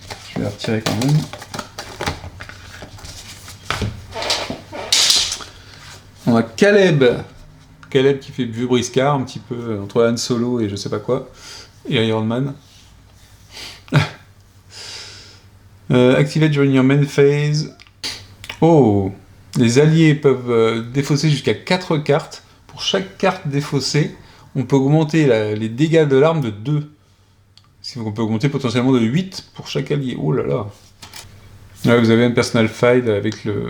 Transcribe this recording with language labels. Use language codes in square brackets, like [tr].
[fr] Je vais la retirer quand même. On a Caleb. Caleb qui fait vieux briscard, un petit peu entre Han Solo et je sais pas quoi. Et Iron Man. [en] Activate during your main phase. [fr] Oh, les alliés peuvent défausser jusqu'à 4 cartes. Pour chaque carte défaussée, on peut augmenter les dégâts de l'arme de 2. On peut augmenter potentiellement de 8 pour chaque allié. Oh là là. Là, vous avez un personal file avec